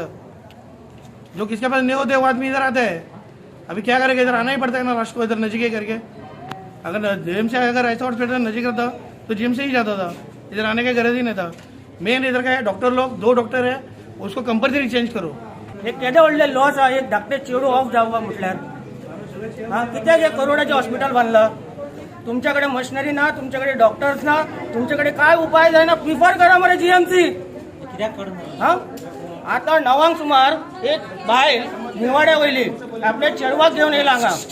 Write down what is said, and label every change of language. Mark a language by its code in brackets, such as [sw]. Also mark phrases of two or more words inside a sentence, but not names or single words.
[hi] जो किसके पास नहीं होते वो आदमी इधर आता है. अभी क्या करेगा? इधर आना ही पड़ता है ना लास्ट को, इधर नजीक करके. अगर GMC अगर ऐसा हॉस्पिटल नजीक रहता तो GMC ही जाता था. इधर आने का गरज ही नहीं था. मेन इधर का है डॉक्टर लोग, 2 डॉक्टर है, उसको [en] compulsory change [hi] करो. [kok] हे केदे व्हडले लॉस आहे. एक धाकटे चेडू ऑफ जावं म्हटल्यार कित्याक हे करोडाचें हॉस्पिटल बांदलां. तुमच्याकडे मशिनरी ना, तुमच्याकडे डॉक्टर्स ना, तुमच्याकडे काय उपाय जाय ना, प्रिफर करा मरे जीएमसी. हा आता 9 सुमार एक बायल निवाड्या वयली आपल्या चेडवाक घेऊन येयला हांगा.